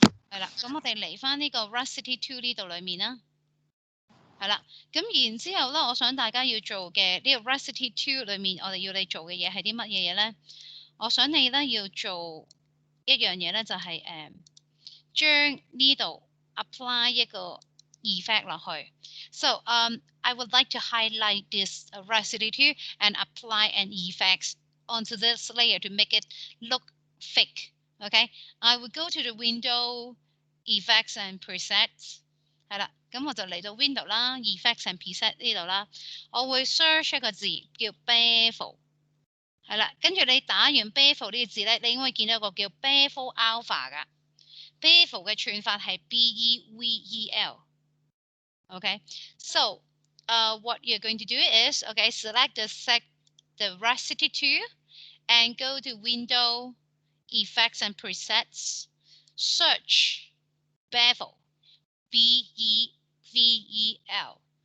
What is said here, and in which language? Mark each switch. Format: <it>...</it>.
<yue>係啦，咁我哋嚟翻呢個 Rust City 2呢度裏面啦。係啦，咁然之後咧，我想大家要做嘅呢個 Rust City 2裏面，我哋要你做嘅嘢係啲乜嘢嘢咧？我想你咧要做一樣嘢咧，就係將呢度 apply 一個 effect 落去。</yue> <en>So I would like to highlight this Rust City 2 and apply an effect onto this layer to make it look thick. Okay, I will go to the window, effects and presets.</en> <yue>係啦，咁我就嚟到 window 啦 ，effects and preset 呢度啦，我會 search 一個字叫 bevel。係啦，跟住你打完 bevel 呢個字咧，你應該會見到一個叫 bevel alpha 噶。 bevel 嘅串法係 bevel。</yue> <en>Okay, so what you're going to do is, okay, select the Rust-City 2 and go to Window, Effects and Presets, search bevel, bevel.</en>